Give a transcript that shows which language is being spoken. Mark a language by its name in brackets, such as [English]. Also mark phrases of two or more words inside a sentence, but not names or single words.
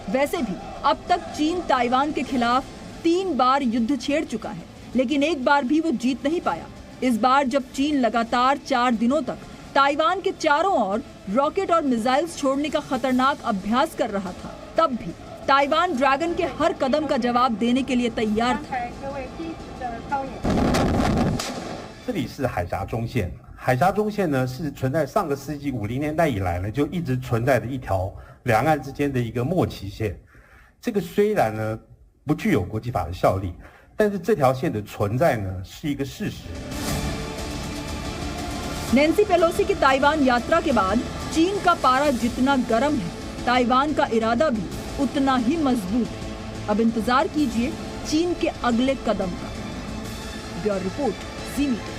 [Hindi] वैसे भी अब तक चीन ताइवान के खिलाफ 3 बार युद्ध छेड़ चुका है, लेकिन एक बार भी वो जीत नहीं पाया। इस बार जब चीन लगातार 4 दिनों तक ताइवान के चारों ओर रॉकेट और मिसाइल्स छोड़ने का खतरनाक अभ्यास कर रहा था, तब भी ताइवान ड्रैगन के हर कदम का जवाब देने के लिए तैयार था। [Chinese] 这里是海峡中线，海峡中线呢是存在上个世纪50年代以来呢就一直存在的一条两岸之间的一个默契线。这个虽然呢不具有国际法的效力，但是这条线的存在呢是一个事实。 [Hindi] नैन्सी पेलोसी की ताइवान यात्रा के बाद चीन का पारा जितना गर्म है, ताइवान का इरादा भी उतना ही मजबूत है। अब इंतजार कीजिए चीन के अगले कदम का। [English] bureau report, [Hindi] जी मीडिया।